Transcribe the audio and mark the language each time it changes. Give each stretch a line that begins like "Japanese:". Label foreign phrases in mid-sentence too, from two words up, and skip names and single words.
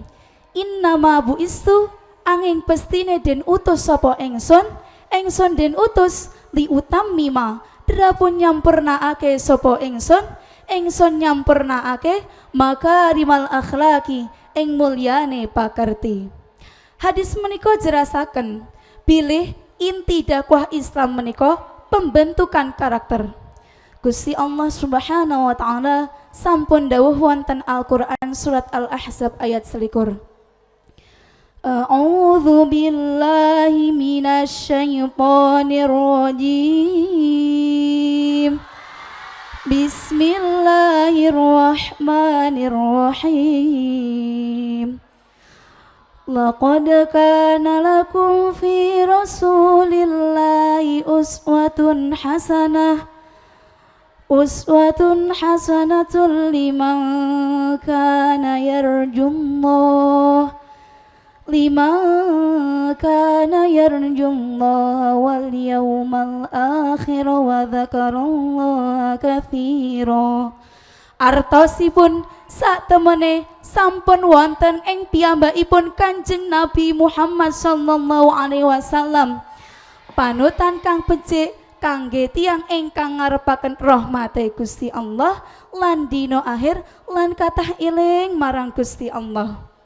Arabic: إنما بعثت
Javanese: angin pestine den utus sapa ingsun den utus
Arabic: لأتمم
Javanese: drapun nyampurnaake sapa ingsun nyampurnaake
Arabic: مكارم الأخلاق
Javanese: ing mulyane pakerti. Hadis menika jelasaken bilih inti dakwah Islam menika pembentukan karakter. Gusti Allah
Arabic: سبحانه وتعالى
Javanese: sampun dawuh wonten Al-Qur'an surat Al-Ahzab ayat 21.
Arabic: أعوذ بالله من الشيطان الرجيم. بسم الله الرحمن الرحيم. لقد كان لكم في رسول الله أسوة حسنة لمن كان يرجو الله واليوم الآخر وذكر الله كثيرا.
Javanese: Artosipun satemene sampun wonten ing piyambakipun Kanjeng Nabi Muhammad
Arabic: صلى الله عليه وسلم
Javanese: panutan kang becik kangge tiyang ingkang ngarepaken rahmate Gusti Allah lan dina akhir lan kathah eling marang Gusti Allah.